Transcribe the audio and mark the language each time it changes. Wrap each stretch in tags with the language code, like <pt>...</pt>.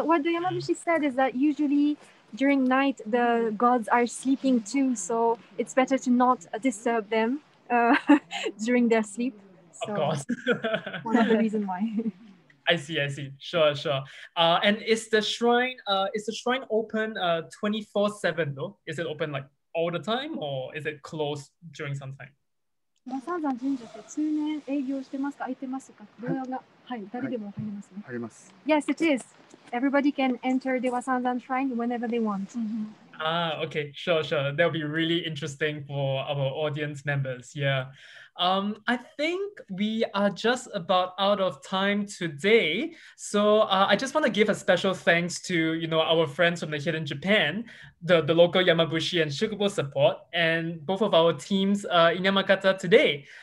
<en>What the Yamabushi said is that usually during night the gods are sleeping too, so it's better to not disturb them during their sleep. So, of course. One of the reasons why. I see. Sure. And is the shrine open 24/7 though? Is it open like all the time or is it closed during some time?</en> <ja>三山神社って通年営業してますか？開いてますか？どうやら誰でも入れますね。入れます。</ja> <en>Yes, it is. Everybody can enter Dewa Sanzan Shrine whenever they want. Okay, sure. That'll be really interesting for our audience members. Yeah. I think we are just about out of time today. So I just want to give a special thanks to, our friends from the Hidden Japan, the local Yamabushi and Shugendo support, and both of our teams in Yamagata today.</en>